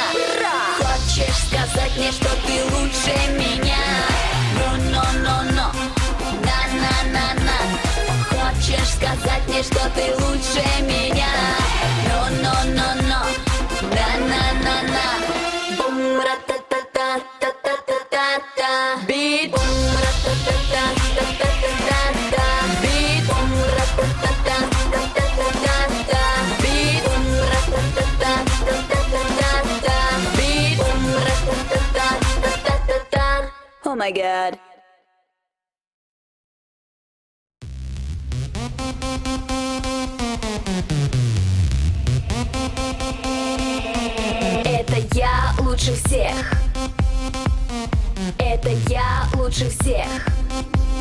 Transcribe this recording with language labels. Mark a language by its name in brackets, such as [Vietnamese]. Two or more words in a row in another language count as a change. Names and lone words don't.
[Russian] Хочешь сказать мне, что ты лучше меня? No. На. Хочешь сказать мне, что ты лучше меня? No. На. Бум ра-та-та-та-та-та-та-та. Бит бум ра-та-та-та-та-та-та-та. Бит бум ра-та-та-та-та-та-та-та. Бит бум ра-та-та-та-та-та-та-та. Бит бум ра-та-та-та-та-та-та. [English] Oh my god. [Russian] Это я лучше всех. Это я лучше всех.